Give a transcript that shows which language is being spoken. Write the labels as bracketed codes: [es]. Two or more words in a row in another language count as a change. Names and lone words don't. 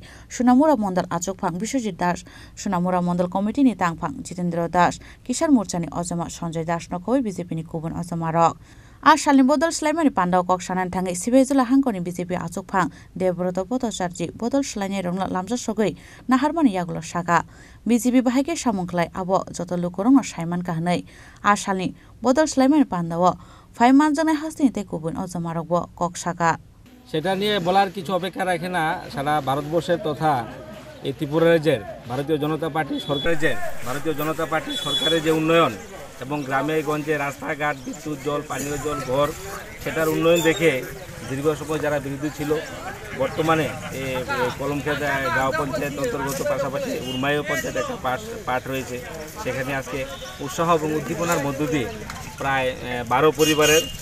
[trp] Sunamura Mondol Azokpang Bishojit Dash Sunamura Mondol Committee ni Tangpang Jitendra Dash Kishar Morcha ni Ozama Sanjay Dash no Koi BJP ni Kubun Ozamarok Ashalni Bodol Shlaimani Pandao Kok Shanan Tangi Shipaizola Hankoni BJP Azokpang Devbroto Boto Charji Bodol Shlainai Rongla Lamza Shogoi Naharmani Yagulo Shaka BJP Bahage Shamungklai Abo Joto Lukorong Shaiman Kahnai Ashalni Bodol Shlaimani Pandao 5 months জনে হাসিতে কুবুন অজমারক কক শাখা [bn] সেটা নিয়ে বলার কিছু অপেক্ষা রাখে না সারা ভারতবর্ষের তথা এই ত্রিপুরা রাজ্যের ভারতীয় জনতা পার্টি সরকারের যে উন্নয়ন এবং গ্রামে গঞ্জে রাস্তাঘাট বিদ্যুৎ জল পানীয় জল ঘর সেটার উন্নয়ন দেখে দীর্ঘ সময় যারা বিরোধী ছিল বর্তমানে কলমখেত গাঁও পঞ্চায়েত অন্তর্গত পাশাপাশি উরমাইও পঞ্চায়েত একটা পাঠ রয়েছে সেখানে আজকে উৎসাহ এবং উদ্দীপনার মধ্য দিয়ে প্রায় 12 পরিবারের